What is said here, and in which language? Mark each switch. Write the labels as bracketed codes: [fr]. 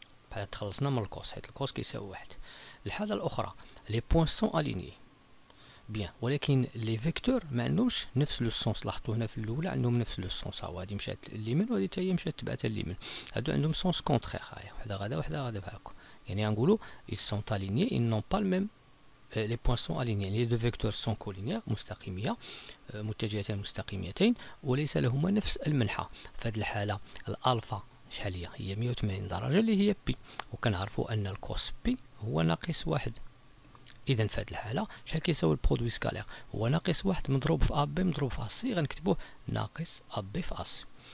[ar] بحال تخلصنا من الكوس، حيت الكوس كيساوي واحد. الحاله الاخرى لي بوين سون الينيي بيان، ولكن لي فيكتور ما عندهمش نفس لو سونس. لاحظتوا هنا في الاولى عندهم نفس لو سونس، ها هادي مشات اليمين وهادي حتى هي مشات تبعت اليمين. هادو عندهم سونس كونترير، هاهي وحده غادا وحده غادا بحال هكا. يعني غنقولوا [fr] ils sont alignés ils n'ont pas le même les points sont alignés. les deux vecteurs sont collinéaires [ar] مستقيميه، متجهتان مستقيمتين وليس لهما نفس المنحى. في هذه الحاله الالفا شحال هي 180 درجة اللي هي بي، وكنعرفوا أن الكوس بي هو ناقص واحد. إذا في هذه الحالة شحال كيساوي البرودوي سكالير؟ هو ناقص واحد مضروب في أ بي مضروب في أ سي، غنكتبوه ناقص أ بي في أ سي.